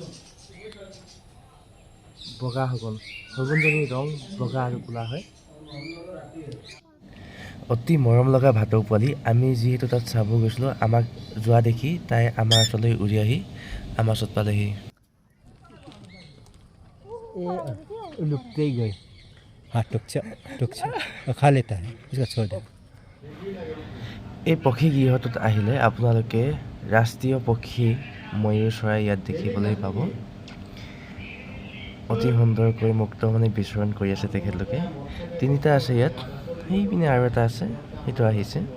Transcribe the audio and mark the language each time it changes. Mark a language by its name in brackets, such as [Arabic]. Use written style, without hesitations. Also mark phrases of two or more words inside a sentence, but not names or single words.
[Assamese] বগা শগুনজনীৰ ৰং বগা আৰু ক'লা হয় অতি মৰম লগা ভাটৌ পোৱালি আমি যিহেতু তাত চাব গৈছিলোঁ আমাক যোৱা দেখি তাই আমাৰ ওচৰলৈ উৰি আহি আমাৰ ওচৰত পালেহি [Hindi] हाँ टुक से और खा लेता है, इसको छोड़ दे। [Assamese] এই পক্ষী গৃহটোত আহিলে আপোনালোকে ৰাষ্ট্ৰীয় পক্ষী ময়ূৰ চৰাই ইয়াত দেখিবলৈ পাব। অতি সুন্দৰকৈ মুক্ত মানে বিচৰণ কৰি আছে তেখেতলোকে। তিনিটা আছে ইয়াত, সেইপিনে আৰু এটা আছে, সেইটো আহিছে।